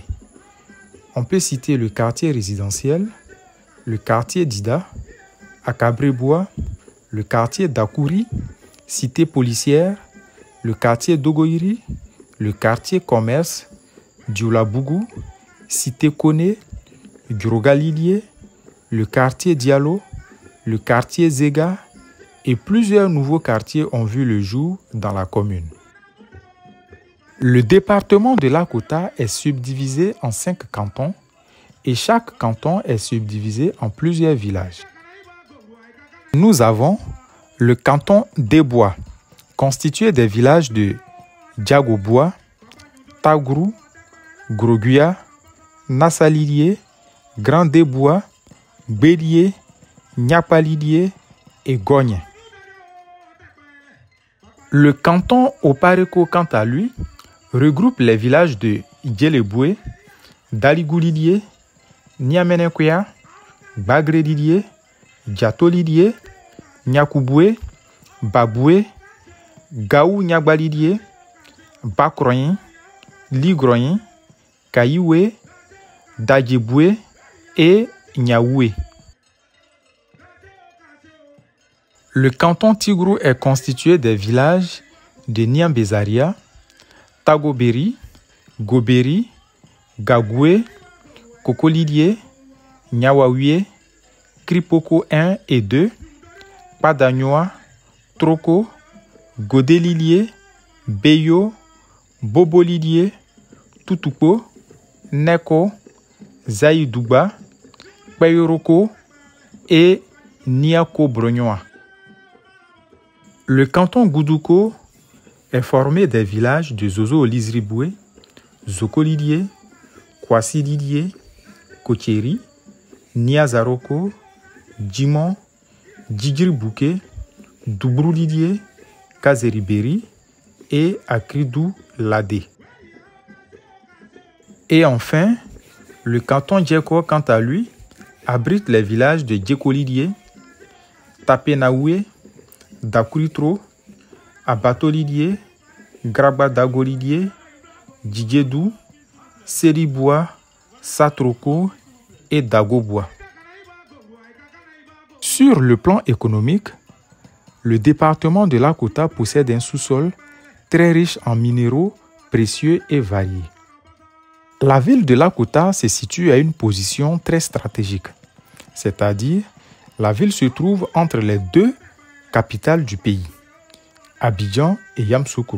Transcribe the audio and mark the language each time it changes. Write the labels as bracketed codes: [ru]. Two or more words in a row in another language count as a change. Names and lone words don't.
[fr] On peut citer le quartier résidentiel, le quartier Dida, Akabrebois, le quartier d'Akouri, cité policière, le quartier d'Ogoiri, le quartier commerce, Dioulabougou, cité Kone, Grogalilié, le quartier Diallo, le quartier Zega et plusieurs nouveaux quartiers ont vu le jour dans la commune. Le département de Lakota est subdivisé en 5 cantons et chaque canton est subdivisé en plusieurs villages. Nous avons le canton d'Ebois, constitué des villages de Diagobois, Tagrou, Groguia, Nassalilié, Grand Debois, Bélier, Nyapalilié et Gogne. Le canton Opareko, quant à lui, regroupe les villages de Djeleboué, Daligoulilié, Niamenekoya, Bagrelilié, Diatolilié, Nyakouboué, Baboué, Gaou Nyagbalilié, Bakroyin, Ligroyin, Kayioué, Dadjeboué et Nyaoué. Le canton Tigrou est constitué des villages de Niambezaria, Tagoberi, Goberi, Gagoué, Kokolilié, Nyawawie, Kripoko 1 et 2, Padagnoa, Troko, Godelilier, Beyo, Bobolilier, Tutuko, Neko, Zaïdouba, Payoroko et Niako Brognoa. Le canton Goudouko est formé des villages de Zozo-Lizriboué, Zokolilier, Kwasi-Lilier, Kotieri, Niazaroko, Djimon, Djidjiribouké, Doubrou-Lilier, Kazeriberi et Akridou-Ladé. Et enfin, le canton Djeko, quant à lui, abrite les villages de Djekolilier, Tapenaoué, Dakuritro, Abatolilier, Grabadagolilier, Djidjedou, Seriboua, Satroko et Dagobois. Sur le plan économique, le département de Lakota possède un sous-sol très riche en minéraux précieux et variés. La ville de Lakota se situe à une position très stratégique, c'est-à-dire la ville se trouve entre les deux capitales du pays, Abidjan et Yamoussoukro.